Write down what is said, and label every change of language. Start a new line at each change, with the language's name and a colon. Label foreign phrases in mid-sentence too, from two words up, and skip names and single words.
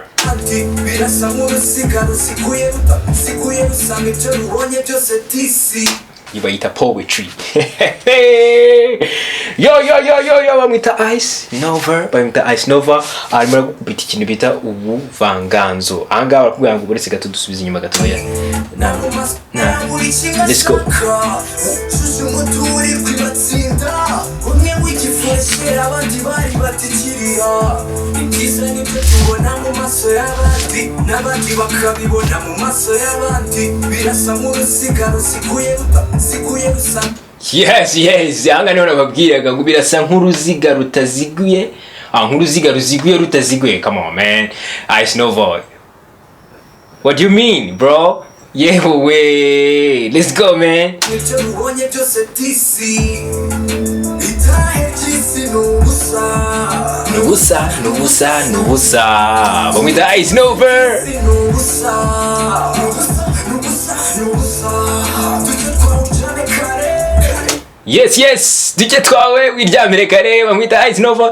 Kinyarwanda: Birasa nk'urusigaro siguye rusanga ibyo rubonye byose disi. Ibayita poetry. Yo, bamwita Ice Nova arimo gukubita ikintu bita ubuvanganzo. Ahangaha barakubwira ngo uretse gato dusubiza inyuma gatoya.
English: Let's go.
Kinyarwanda: Abandi bari batikiriya, ibyiza nibyo tubona mu maso y'abandi n'abandi bakabibona mu maso y'abandi. Birasa nk'urusigaro siguye rusa. Yes, aha ngaha niho nababwiraga ngo birasa nk'uruziga rutaziguye nk'uruziga ruziguye rutaziguye.
English: Come on man, Ice Nova, what do you mean bro? Yeah way, let's go man.
Kinyarwanda: Nubusa bamwita Ice Nova. Yes duke twawe wiryamire kare bamwita Ice Nova.